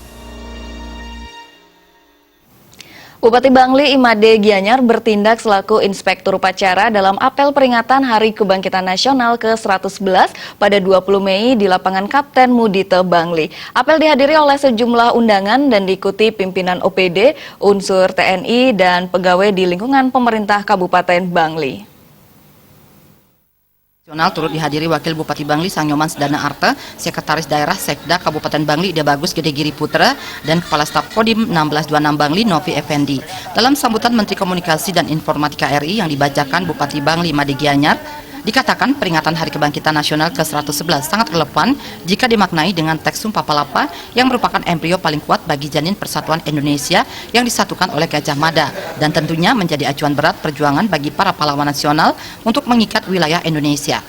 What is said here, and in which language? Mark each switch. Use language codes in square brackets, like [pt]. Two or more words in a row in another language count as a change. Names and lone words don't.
[id] Bupati Bangli Imade Gianyar bertindak selaku inspektur upacara dalam apel peringatan Hari Kebangkitan Nasional ke-111 pada 20 Mei di lapangan Kapten Mudite Bangli. Apel dihadiri oleh sejumlah undangan dan diikuti pimpinan OPD, unsur TNI, dan pegawai di lingkungan pemerintah Kabupaten Bangli. Turut dihadiri Wakil Bupati Bangli Sangyoman Sedana Arte, Sekretaris Daerah Sekda Kabupaten Bangli Ida Bagus Gede Giri Putra, dan Kepala Staf Kodim 1626 Bangli Novi Effendi. Dalam sambutan Menteri Komunikasi dan Informatika RI yang dibacakan Bupati Bangli Imade Gianyar, dikatakan peringatan Hari Kebangkitan Nasional ke-111 sangat relevan jika dimaknai dengan teks Sumpah Palapa yang merupakan embrio paling kuat bagi janin persatuan Indonesia yang disatukan oleh Gajah Mada, dan tentunya menjadi acuan berat perjuangan bagi para pahlawan nasional untuk mengikat wilayah Indonesia.